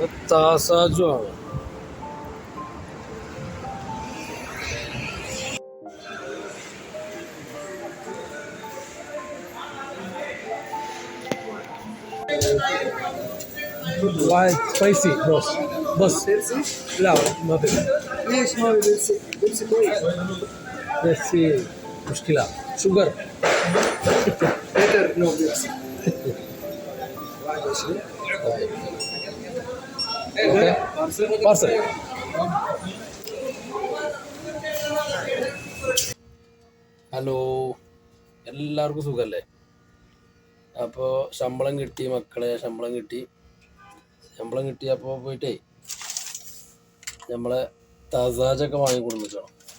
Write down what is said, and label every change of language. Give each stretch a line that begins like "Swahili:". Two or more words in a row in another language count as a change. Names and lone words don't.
English: താസാജുമാണ്. Why spicy, boss? Boss.
Arabic: لا ما في. ليش ما في بيبسي؟ بيبسي كويس. بس في مشكلة شوجر.
English: Better no Pepsi. 21. Okay. Parcel.
Malayalam: ഹലോ, എല്ലാവർക്കും സുഖല്ലേ? അപ്പോൾ ശമ്പളം കിട്ടി മക്കളെ, ശമ്പളം കിട്ടിയപ്പോൾ പോയിട്ടേ നമ്മളെ തസാജൊക്കെ വാങ്ങിക്കൊടുക്കണം.